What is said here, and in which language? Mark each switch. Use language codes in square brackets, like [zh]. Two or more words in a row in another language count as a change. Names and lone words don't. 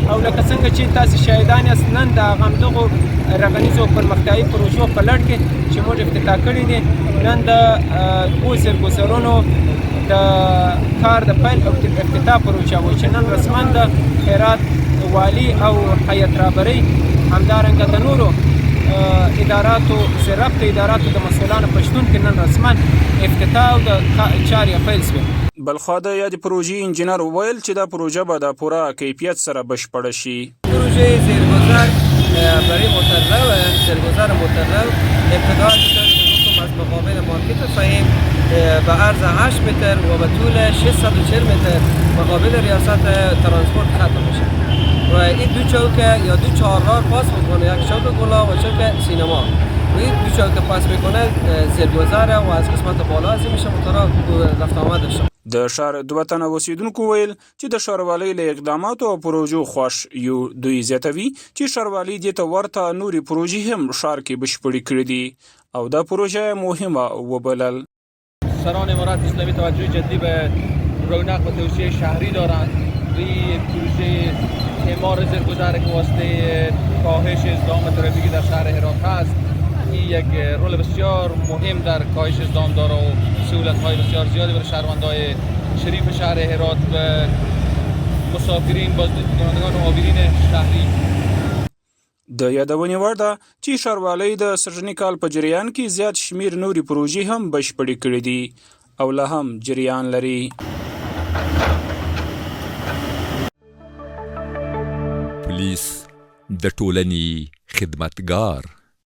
[ps] او لکه څنګه چې تاسو شاهدان یاست، نن د همدغو رغنیزو او پرمختیایي پروژو په لړ کې چې موږ افتتاح کړي دي، نن د 2 زیرګذرونو د کار د پیل او افتتاح پروژه وه چې نن رسما د هرات والي او هیئت رهبرۍ همدارنګه د نورو اداراتو زیربط اداراتو د مسؤلانو په شتون کې نن رسما افتتاح او د چارې پیل شوې. بلخوا د یادې پروژې انجینر وویل چې دا پروژه به د پوره کیفیت سره بشپړه شي. [fa] پروژه زیرگذر برای مطلع و زیرگذر مطلع ابتدا شده از مقابل مارکت فهیم به عرض 8 متر و به طول 640 متر مقابل ریاست ترانسپورت ختم میشه و این 2 چوکه یا 2 چهارراه پاس میکنه، یک چوک گلا و چوک سینما و این 2 چوکه پاس میکنه زیرگذر و از قسمت بالا از این میشه موتورها رفت آمد داشته. [ps] د ښار 2 تنه اوسیدونکو ویل چې د ښاروالۍ له اقداماتو او پروژو خوښ یو. دوی زیاتوي چې ښاروالۍ دې ته ورته نورې پروژې هم ښار کې بشپړې کړي دي او دا پروژه مهمه وبلل. [fa] سران امارات اسلامی توجه جدی به رونق و توسعه شهری دارند. این پروژه اعمار زیرگذر که واسطه کاهش ازدحام ترافیکی در شهر هرات هست، این یک رول بسیار مهم در کاهش ازدحام داره و سهولت‌های بسیار زیادی برای شهروندان شریف شهر هرات و مسافرین بازدیدکنندگان و عابرین شهری. [ps] د یادونې وړ ده چې ښاروالۍ د سږني کال په جریان کې زیات شمیر نورې پروژې هم بشپړې کړي دي او لا هم جریان لري. پولیس د ټولنې خدمتګار